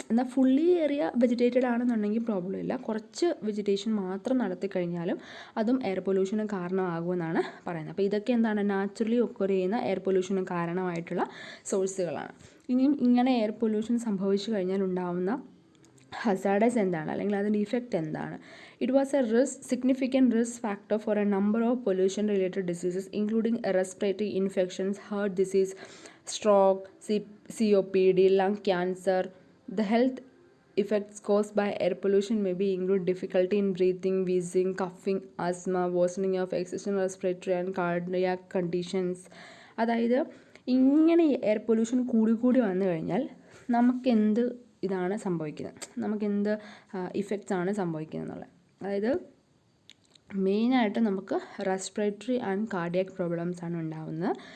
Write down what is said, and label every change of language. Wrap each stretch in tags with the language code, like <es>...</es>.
<ml>എന്നാൽ fully area വെജിറ്റേറ്റഡ് ആണെന്നുണ്ടെങ്കിൽ problem ഇല്ല. കുറച്ച് വെജിറ്റേഷൻ മാത്രം നടത്തി കഴിഞ്ഞാലും അതും എയർ പൊല്യൂഷന് കാരണമാകുമെന്നാണ് പറയുന്നത്. അപ്പോൾ ഇതൊക്കെ എന്താണ്? നാച്ചുറലി ഒക്കർ ചെയ്യുന്ന എയർ പൊല്യൂഷന് കാരണമായിട്ടുള്ള സോഴ്സുകളാണ്. ഇനിയും ഇങ്ങനെ എയർ പൊല്യൂഷൻ സംഭവിച്ചു കഴിഞ്ഞാൽ ഉണ്ടാവുന്ന ഹസാർഡസ് എന്താണ്, അല്ലെങ്കിൽ അതിൻ്റെ ഇഫക്റ്റ് എന്താണ്?</ml> <en>It was a significant risk factor for a number of pollution-related diseases, including respiratory infections, heart disease, stroke, COPD, lung cancer. The health effects caused by air pollution may be include difficulty in breathing, wheezing, coughing, asthma, worsening of existing respiratory and cardiac conditions.</en> <ml>അതായത് ഇങ്ങനെ air pollution കൂടി വന്നു കഴിഞ്ഞാൽ നമുക്കെന്ത് ഇതാണ് സംഭവിക്കുന്നത്, നമുക്കെന്ത് effects ആണ് സംഭവിക്കുന്നത് എന്നുള്ളത്. അതായത് മെയിനായിട്ട് നമുക്ക് റെസ്പിറേറ്ററി ആൻഡ് കാർഡിയാക് പ്രോബ്ലംസ് ആണ് ഉണ്ടാകുന്നത്.</ml>